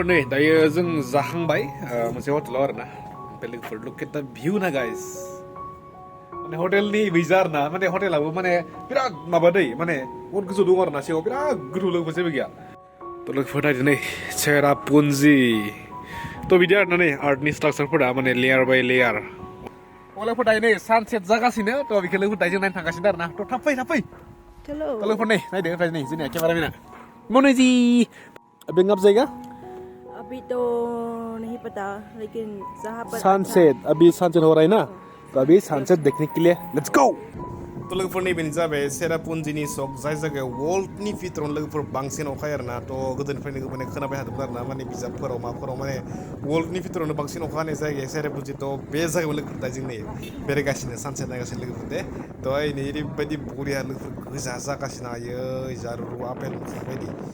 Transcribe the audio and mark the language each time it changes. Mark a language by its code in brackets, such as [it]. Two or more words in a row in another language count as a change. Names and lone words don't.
[brx] नै दायो जों जाखांबाय मोनसे हटेलाव आरोना ओमफ्राय लोगोफोर [en] look at the view [brx] ना गाइस माने हटेलनि बैजा आरोना माने हटेलाबो माने बिराद माबा दै माने बहुत गोजौ दं आरोना सिङाव बिराद गोथौ लोगोफोर जेबो गैया थ' लोगोफोर नायदो नै cherraponji थ' बिदि आरोना नै आर्टनि स्ट्राक्चारफोरा माने [en] layer by layer [brx] लोगोफोर दायो नै सानसेट जागासिनो थ' बेखौ लोगोफोर दायो जों नायनो थांगासिनो आरोना थ' थाब फै लोगोफोर नै नायदो ओमफ्राय नै जोंनिया केमेरामेना [hi] मनु जी अभी आप जाएगा अभी तो नहीं पता लेकिन जहाँ पर सनसेट अभी सनसेट हो रहा है ना तो अभी सनसेट देखने के लिए [en] let's go [brx] थ' लोगोफोर नैबेनो जाबाय cherraponjiनि सक जाय जायगायाव वर्ल्डनि भितरावनो लोगोफोर बांसिन अखा आरोना थ' गोदोनिफ्रायनो माने खोनाबाय थादोंमोन आरोना माने बिजाबफोराव माबाफोराव माने वर्ल्डनि भितरावनो बांसिन अखा हानाय जायगाया cherraponji थ' बे जायगायाव लोगोफोर दा जों नै बेरायगासिनो सानसेट नायगासिनो लोगोफोर दे थ' नै ओरैबायदि बरिया लोगोफोर गोजा जागासिनो आयै जारु आपेल बायदि